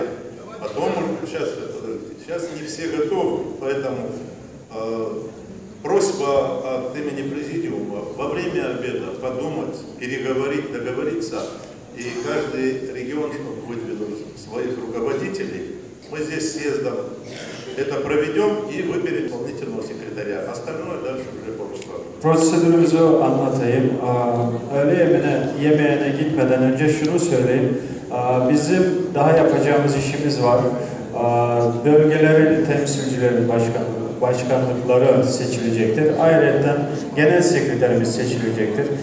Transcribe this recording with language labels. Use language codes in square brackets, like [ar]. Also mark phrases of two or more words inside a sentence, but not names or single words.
[ru] Потом, сейчас не все готовы, поэтому просьба от имени президиума во время обеда подумать, переговорить, договориться, и каждый регион, чтобы выдвинул своих руководителей, мы здесь съездом это проведем и выберем исполнительного секретаря. Остальное дальше уже по уставу. [tr] Prosedürümüzü anlatayım. Öğle yemeğine gitmeden önce şunu söyleyeyim. Bizim daha yapacağımız işimiz var. bölgelerin temsilcileri, başkanlıkları seçilecektir. Ayrıca genel sekreterimiz seçilecektir.